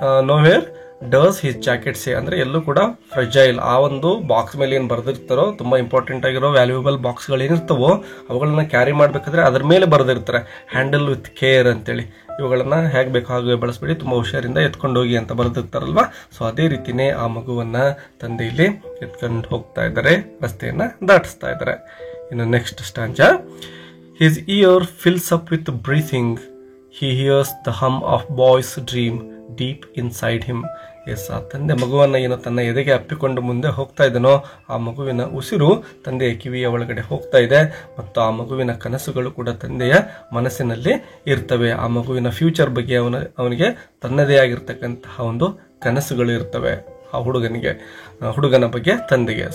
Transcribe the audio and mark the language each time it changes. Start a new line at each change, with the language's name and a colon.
English: nowhere does his jacket say,
Kannada: ಅಂದ್ರೆ ಎಲ್ಲೂ ಕೂಡ ಫ್ರೆಜೈಲ್, ಆ ಒಂದು ಬಾಕ್ಸ್ ಮೇಲೆ ಏನ್ ಬರ್ದಿರ್ತಾರೋ ತುಂಬಾ ಇಂಪಾರ್ಟೆಂಟ್ ಆಗಿರೋ ವ್ಯಾಲ್ಯೂಬಲ್ ಬಾಕ್ಸ್ ಗಳು ಏನಿರ್ತಾವೋ ಅವುಗಳನ್ನ ಕ್ಯಾರಿ ಮಾಡ್ಬೇಕಾದ್ರೆ ಅದ್ರ ಮೇಲೆ ಬರ್ದಿರ್ತಾರೆ
English: handle with care
Kannada: ಅಂತೇಳಿ. ಇವುಗಳನ್ನ ಹೇಗೆ ಬೇಕು ಹಾಗೆ ಬಳಸಬೇಡಿ, ತುಂಬಾ ಹುಷಾರಿಂದ ಎತ್ಕೊಂಡು ಹೋಗಿ ಅಂತ ಬರ್ದಿರ್ತಾರಲ್ವಾ. ಸೊ ಅದೇ ರೀತಿನೇ ಆ ಮಗುವನ್ನ ತಂದೆ ಇಲ್ಲಿ ಎತ್ಕೊಂಡು ಹೋಗ್ತಾ ಇದ್ದಾರೆ, ರಸ್ತೆಯನ್ನ ದಾಟಿಸ್ತಾ ಇದ್ದಾರೆ. ಇನ್ನು next ಸ್ಟಾಂಜಾ.
English: His ear fills up with breathing, he hears the hum of boy's dream, deep inside him.
Kannada: S, ಆ ತಂದೆ ಮಗುವನ್ನು ಏನು ತನ್ನ ಎದೆಗೆ ಅಪ್ಪಿಕೊಂಡು ಮುಂದೆ ಹೋಗ್ತಾ ಇದ್ದಾನೋ ಆ ಮಗುವಿನ ಉಸಿರು ತಂದೆಯ ಕಿವಿಯ ಒಳಗಡೆ ಹೋಗ್ತಾ ಇದೆ ಮತ್ತು ಆ ಮಗುವಿನ ಕನಸುಗಳು ಕೂಡ ತಂದೆಯ ಮನಸ್ಸಿನಲ್ಲಿ ಇರ್ತವೆ. ಆ ಮಗುವಿನ ಫ್ಯೂಚರ್ ಬಗ್ಗೆ ಅವನಿಗೆ ತನ್ನದೇ ಆಗಿರ್ತಕ್ಕಂತಹ ಒಂದು ಕನಸುಗಳು ಇರ್ತವೆ ಆ ಹುಡುಗನ ಬಗ್ಗೆ ತಂದೆಗೆ.